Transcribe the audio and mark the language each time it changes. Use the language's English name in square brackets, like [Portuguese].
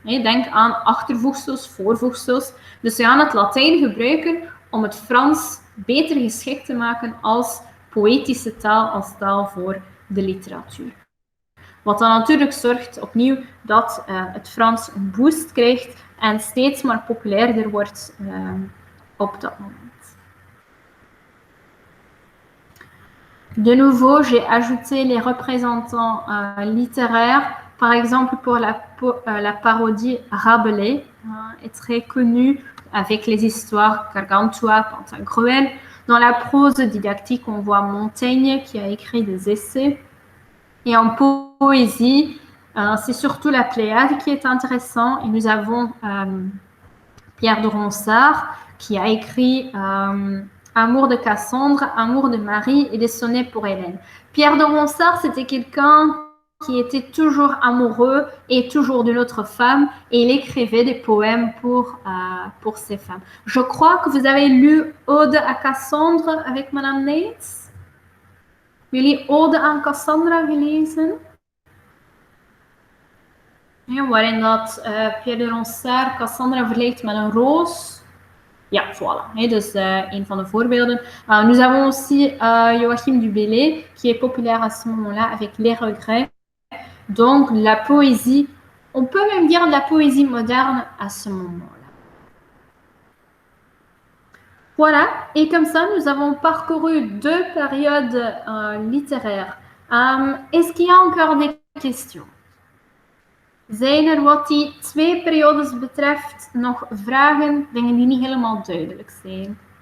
[Dutch] Denk aan achtervoegsels, voorvoegsels. Dus ze gaan het Latijn gebruiken om het Frans beter geschikt te maken als poëtische taal, als taal voor de literatuur. Wat dan natuurlijk zorgt opnieuw dat het Frans een boost krijgt en steeds maar populairder wordt op dat moment. [French] De nouveau, j'ai ajouté les représentants littéraires. Par exemple, pour la parodie, Rabelais est très connu avec les histoires Gargantua, Pantagruel. Dans la prose didactique, on voit Montaigne qui a écrit des essais. Et en poésie, c'est surtout la Pléiade qui est intéressant. Et nous avons Pierre de Ronsard qui a écrit Amour de Cassandre, Amour de Marie et des sonnets pour Hélène. Pierre de Ronsard, c'était quelqu'un qui était toujours amoureux et toujours d'une autre femme et il écrivait des poèmes pour ces femmes. Je crois que vous avez lu Ode à Cassandre avec Madame Neitz. [Dutch] Jullie Ode aan Cassandra gelezen? Ja, waarin dat Pierre de Ronsard Cassandra vergelijkt met een roos. Ja, voilà. Dus een van de voorbeelden. [French] Nous avons aussi Joachim du Bellay, qui est populaire à ce moment-là avec Les Regrets. Donc, la poésie, on peut même dire de la poésie moderne à ce moment-là. Voilà, et comme ça, nous avons parcouru 2 périodes littéraires. Est-ce qu'il y a encore des questions? [Dutch] Zijn er wat die 2 periodes betreft nog vragen, dingen die niet helemaal duidelijk zijn?